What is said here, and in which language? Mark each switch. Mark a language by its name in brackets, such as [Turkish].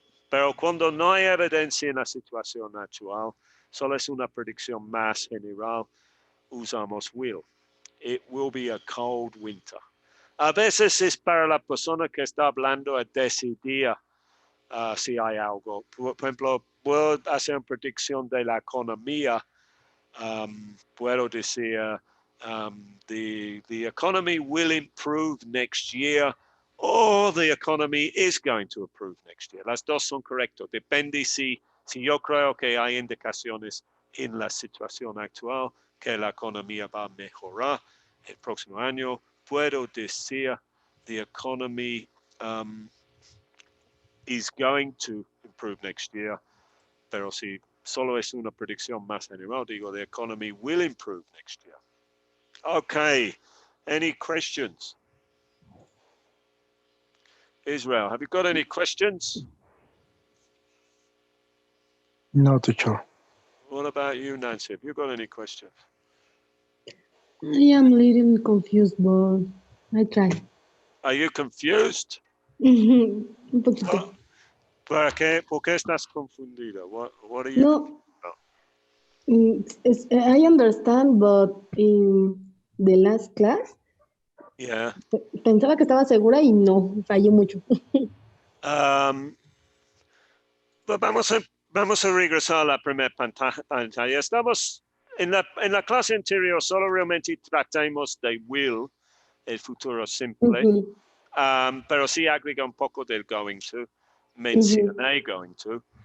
[Spanish] Pero cuando no hay evidencia en la situación actual, solo es una predicción más general, usamos will. [English] It will be a cold winter. [Spanish] A veces es para la persona que está hablando a decidir si hay algo. Por ejemplo, puedo hacer una predicción de la economía. Puedo decir, [English] the economy will improve next year, or the economy is going to improve next year. [Spanish] Las dos son correctas. Depende si yo creo que hay indicaciones en la situación actual que la economía va a mejorar el próximo año. Puedo decir, [English] the economy is going to improve next year, [Spanish] pero si solo es una predicción más general, digo, [English] the economy will improve next year. Okay, any questions? Israel, have you got any questions? No, teacher. What about you, Nancy? Have you got any questions? I am a little confused, but I try. Are you confused? [Spanish] Un poquito. ¿Por qué estás confundida? [English] What are you? No, I understand, but in the last class, Yeah. [Spanish] pensaba que estaba segura y no, fallé mucho. Pues vamos a regresar a la primera pantalla. Estamos en la clase anterior, solo realmente tratamos de will, el futuro simple, pero sí agrega un poco del going to, mencioné going to.